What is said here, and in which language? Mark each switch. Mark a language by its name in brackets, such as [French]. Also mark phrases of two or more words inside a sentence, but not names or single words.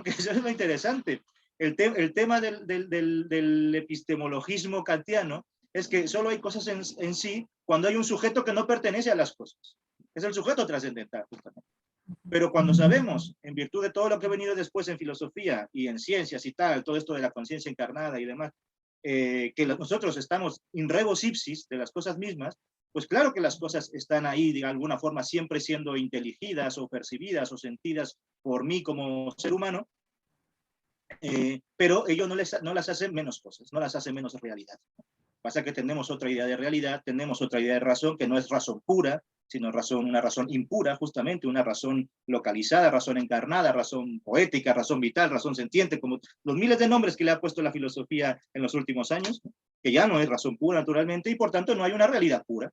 [Spanish] Que eso es lo interesante. El tema del epistemologismo kantiano es que solo hay cosas en sí cuando hay un sujeto que no pertenece a las cosas. Es el sujeto trascendental, justamente. Pero cuando sabemos, en virtud de todo lo que ha venido después en filosofía y en ciencias y tal, todo esto de la conciencia encarnada y demás, que nosotros estamos [Latin] in rebus ipsis [Spanish] de las cosas mismas, pues claro que las cosas están ahí de alguna forma siempre siendo inteligidas o percibidas o sentidas por mí como ser humano, pero ello no las hace menos cosas, no las hace menos realidad. Pasa que tenemos otra idea de realidad, tenemos otra idea de razón, que no es razón pura, sino una razón impura, justamente, una razón localizada, razón encarnada, razón poética, razón vital, razón sentiente, como los miles de nombres que le ha puesto la filosofía en los últimos años, que ya no es razón pura, naturalmente, y por tanto no hay una realidad pura.